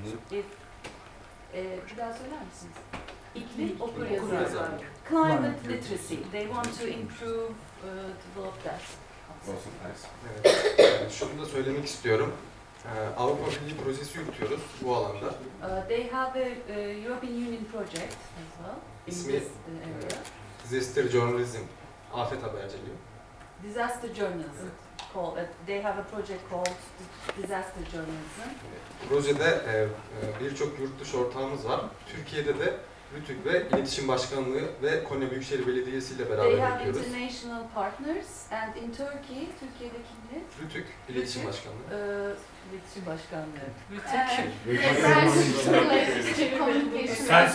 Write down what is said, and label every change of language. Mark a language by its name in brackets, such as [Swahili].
[Turkish] Bir daha söyler misiniz? İklim okur yazarlığı. [English] Climate literacy. They want to improve, develop that. [Turkish] Evet. Şunu da söylemek istiyorum. Avrupa Birliği projesi yürütüyoruz bu alanda. [English] They have a European Union project as well in [Turkish] İsmi [English] this area. [Turkish] Disaster Journalism, afet haberciliği. [English] Disaster journalism. They have a project called Disaster Journalism. [Turkish] Projede birçok yurt dışı ortağımız var. Türkiye'de de Rütük ve İletişim Başkanlığı ve Konya Büyükşehir Belediyesi ile beraber [English] They have [Turkish] yapıyoruz. [English] international partners and in Turkey, [Turkish] Türkiye'deki ne? Rütük, İletişim Başkanlığı. İletişim Başkanlığı.